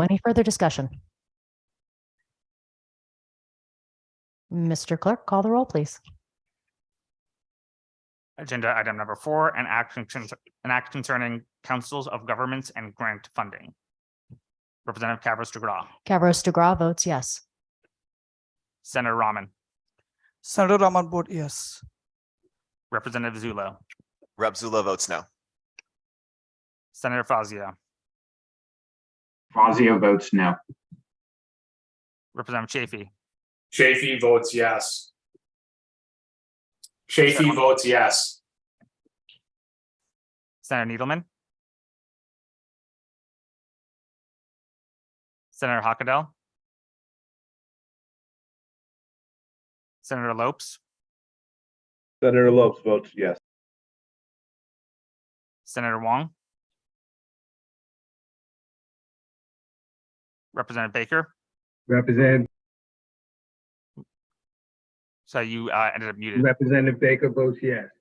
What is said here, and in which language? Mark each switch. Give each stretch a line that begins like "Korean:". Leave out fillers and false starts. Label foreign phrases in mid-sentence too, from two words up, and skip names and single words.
English: Any further discussion? Mr. Clerk, call the roll, please. Agenda item number 4, an act concerning councils of governments and grant funding. Representative Kavros DeGraw, Kavros DeGraw votes yes. Senator Rahman, Senator Rahman vote yes. Representative Zullo, Rep. Zullo votes no. Senator Fazio, Fazio votes no. Representative Chafee, Chafee votes yes. Chafee votes yes. Senator Needleman, Senator Hockedal, Senator Lopes, Senator Lopes votes yes. Senator Wong, Representative Baker. Representative So you ended up muted. Representative Baker votes yes.